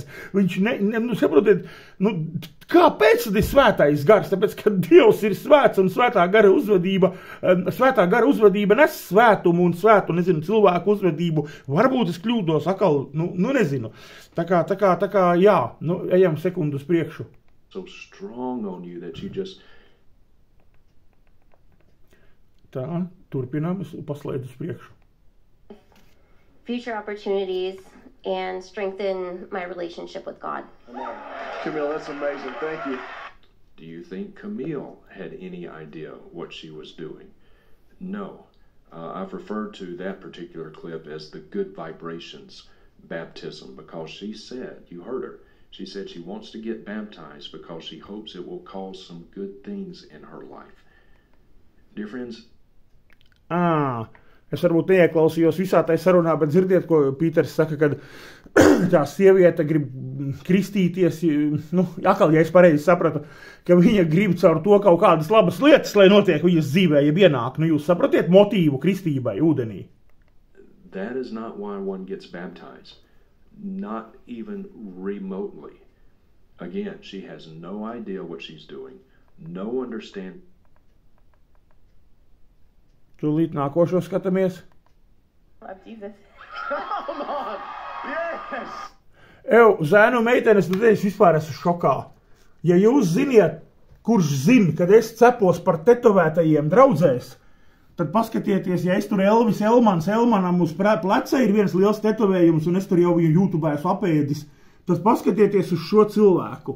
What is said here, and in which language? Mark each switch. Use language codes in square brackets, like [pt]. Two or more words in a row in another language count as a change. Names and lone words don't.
[lv] Viņš saprotiet, kāpēc tad ir svētais gars? Tāpēc, ka Dievs ir svēts un svētā gara uzvedība nes svētumu un svētu, cilvēku uzvedību. Varbūt es kļūdos atkal, nezinu. Tā kā, jā, ejam sekundu uz priekšu. [en] So strong on you that you just... [lv] Tā, turpinām, es paslēdzu uz priekšu. [en] Future opportunities and strengthen my relationship with God. Camille, that's amazing. Thank you. Do you think Camille had any idea what she was doing? No. I've referred to that particular clip as the good vibrations baptism because she said, you heard her, she said she wants to get baptized because she hopes it will cause some good things in her life. Dear friends, [lv] es varbūt neieklausījos visā tai sarunā, bet dzirdiet, ko Pīters saka, kad tā sieviete grib kristīties, atkal, ja es pareizi sapratu, ka viņa grib caur to kaut kādas labas lietas, lai notiek viņas dzīvē, ja ienāk. Jūs sapratiet motīvu kristībai ūdenī? [en] That is not why one gets baptized. Not even remotely. Again, she has no idea what she's doing, no understanding. [lv] Tūlīt nākošo skatāmies. [en] Love Jesus. Come on! Yes! [lv] Zēnu meitenes, es vispār esmu šokā. Ja jūs ziniet, kurš zina, kad es cepos par tetovētajiem draudzēs, tad paskatieties, ja es tur Elvis Elmanam uz pleca ir viens liels tetovējums, un es tur jau viņu YouTube esmu apēdis, tad paskatieties uz šo cilvēku.